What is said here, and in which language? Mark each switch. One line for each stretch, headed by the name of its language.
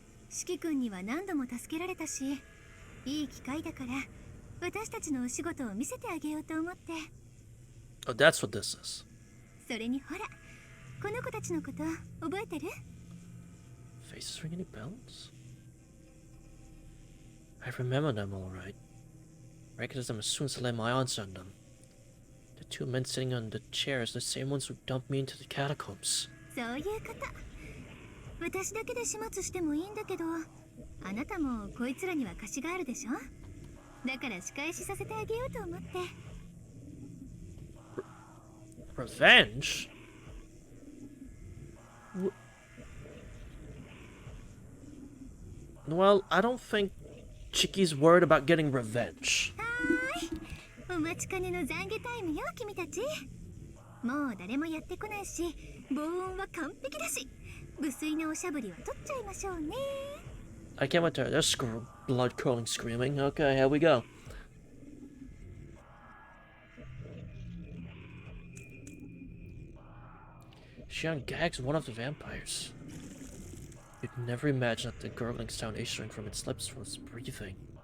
Japanese: 四季君には何度も助けられたし、いい機会だから私たちのお仕事を見せてあげようと思って。
English: Oh, that's what this is.
Japanese: それにほら、この子たちのこと覚えてる？
English: Faces ring any bells? I remember them all right. Recognized them as soon as I laid my eyes on them. The two men sitting on the chairs, the same ones who dumped me into the catacombs.
Japanese: そういうこと。私だけで始末してもいいんだけど、あなたもこいつらには貸しがあるでしょ？だから仕返しさせてあげようと思って。
English: Revenge? Well, I don't think Chiki's worried about getting revenge.
Japanese: はーい、お待ちかねの懺悔タイムよ、君たち。もう誰もやってこないし、防音は完璧だし。無粋なおしゃぶりは取っちゃいましょうね。
English: I can't wait to hear this blood curling screaming. Okay, here we go. She ungags one of the vampires. You'd never imagine that the gurgling sound issuing from its lips was breathing.